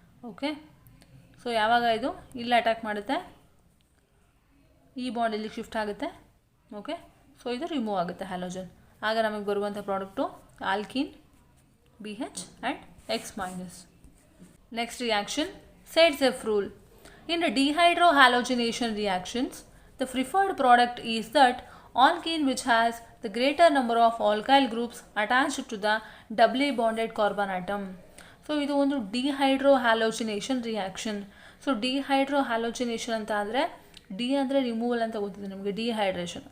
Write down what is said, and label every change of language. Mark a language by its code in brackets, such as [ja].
[kn] Okay, so ಯಾವಾಗ ಇದು ಇಲ್ಲಿ ಅಟ್ಯಾಕ್ ಮಾಡುತ್ತೆ, ಈ ಬಾಂಡ್ ಇಲ್ಲಿ ಶಿಫ್ಟ್ ಆಗುತ್ತೆ. ಓಕೆ, ಸೊ ಇದು ರಿಮೂವ್ ಆಗುತ್ತೆ ಹ್ಯಾಲೋಜನ್. ಆಗ ನಮಗೆ ಬರುವಂಥ product alkene BH and X minus. [en] Next reaction, Zaitsev rule. In the dehydrohalogenation reactions, the preferred product is that alkene which has the greater number of alkyl groups attached to the doubly bonded carbon atom. [kn] So ಇದು ಒಂದು ಡಿಹೈಡ್ರೋಹ್ಯಾಲೋಜಿನೇಷನ್ reaction. So ಡಿಹೈಡ್ರೋಹ್ಯಾಲೋಜಿನೇಷನ್ ಅಂತ ಅಂದರೆ D ಅಂದರೆ removal ಅಂತ ಗೊತ್ತಿದೆ ನಮಗೆ, dehydration.